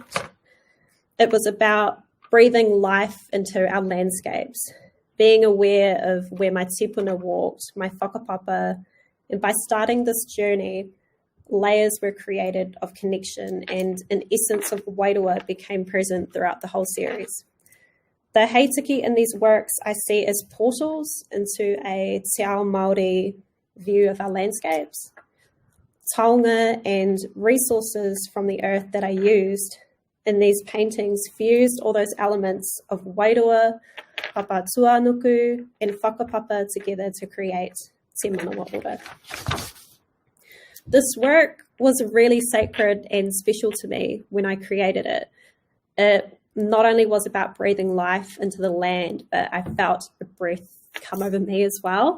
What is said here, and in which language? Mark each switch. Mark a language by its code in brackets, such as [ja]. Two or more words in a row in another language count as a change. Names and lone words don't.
[en] It was about breathing life into our landscapes, being aware of where my tipuna walked, my whakapapa, and by starting this journey, layers were created of connection and an essence of wairua became present throughout the whole series. The heitiki in these works I see as portals into a [mi] te ao Māori [en] view of our landscapes. Taonga and resources from the earth that I used in these paintings fused all those elements of wairua, [mi] papa tuanuku, [en] and whakapapa together to create Te Manawa Ora. This work was really sacred and special to me when I created it. It not only was about breathing life into the land, but I felt a breath come over me as well.